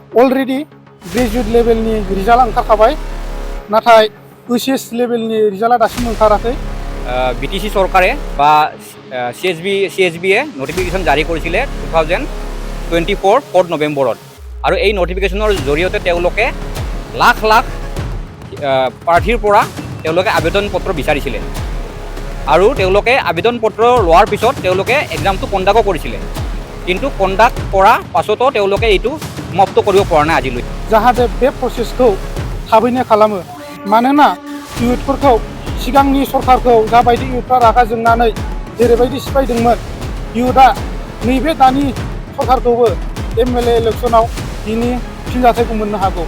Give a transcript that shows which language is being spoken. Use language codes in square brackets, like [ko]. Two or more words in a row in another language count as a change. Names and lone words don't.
[brx] अलरेडि [en] graduate level [brx] रिजाल्ट ओंखारखाबाय, नाथाय [en] HS level [brx] रिजाल्टआ दासिम ओंखाराखै। [as] বিটিসি চৰকাৰে বা CSB নটিফিকেশ্যন জাৰি কৰিছিলে 2024 4 নৱেম্বৰত, আৰু এই নটিফিকেশ্যনৰ জৰিয়তে তেওঁলোকে লাখ লাখ প্ৰাৰ্থীৰ পৰা তেওঁলোকে আবেদন পত্ৰ বিচাৰিছিলে, আৰু তেওঁলোকে আবেদন পত্ৰ লোৱাৰ পিছত তেওঁলোকে এক্সামটো কণ্ডাক্টো কৰিছিলে, কিন্তু কণ্ডাক্ট কৰাৰ পাছতো তেওঁলোকে এইটো সমাপ্ত কৰিব পৰা নাই আজিলৈ। [brx] जाहाथे बे प्रसेसखौ थाबैनो खालामो, मानोना इयुथफोरखौ सिगांनि सरकारखौ जाबायदि इयुथफ्रा रागा जोंनानै जेरैबायदि सिफायदोंमोन, इयुथआ नैबे दानि सरकारखौबो [en] MLA election [brx] बिनि फिनजाथायखौ मोननो हागौ।